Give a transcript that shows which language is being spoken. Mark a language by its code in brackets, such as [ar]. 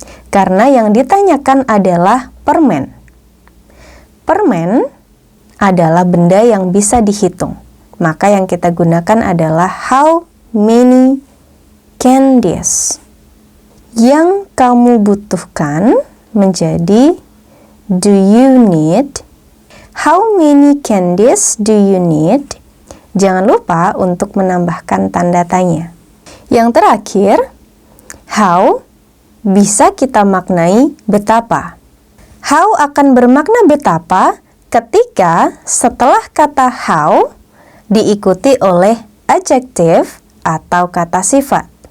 [id] Karena yang ditanyakan adalah permen. Permen adalah benda yang bisa dihitung. Maka yang kita gunakan adalah [en] how many candies. [id] Yang kamu butuhkan menjadi [en] do you need? How many candies do you need? [id] Jangan lupa untuk menambahkan tanda tanya. Yang terakhir, how bisa kita maknai betapa. How akan bermakna betapa ketika setelah kata how diikuti oleh adjektif atau kata sifat.